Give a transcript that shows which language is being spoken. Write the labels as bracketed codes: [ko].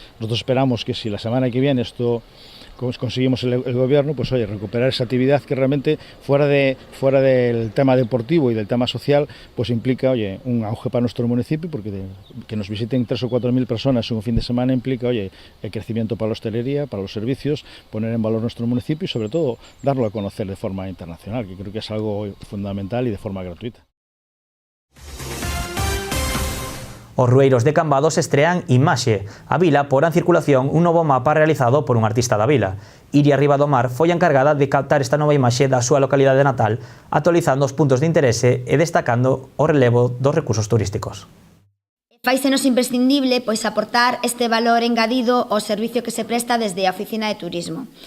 [es] Nosotros esperamos que si la semana que viene esto conseguimos el gobierno, pues recuperar esa actividad que realmente fuera del tema deportivo y del tema social, pues implica, un auge para nuestro municipio, porque que nos visiten 3 o 4 mil personas en un fin de semana implica, el crecimiento para la hostelería, para los servicios, poner en valor nuestro municipio y sobre todo darlo a conocer de forma internacional, que creo que es algo fundamental y de forma gratuita. [gl] Os rueiros de Cambados estrean Imaxe. A vila porá en circulación un novo mapa realizado por un artista da vila. Iria Ribadomar foi a encargada de captar esta nova imaxe da súa localidade natal, actualizando os puntos de interese e destacando o relevo dos recursos turísticos. Fáisenos imprescindible pois aportar este valor engadido ao servicio que se presta desde a Oficina de Turismo.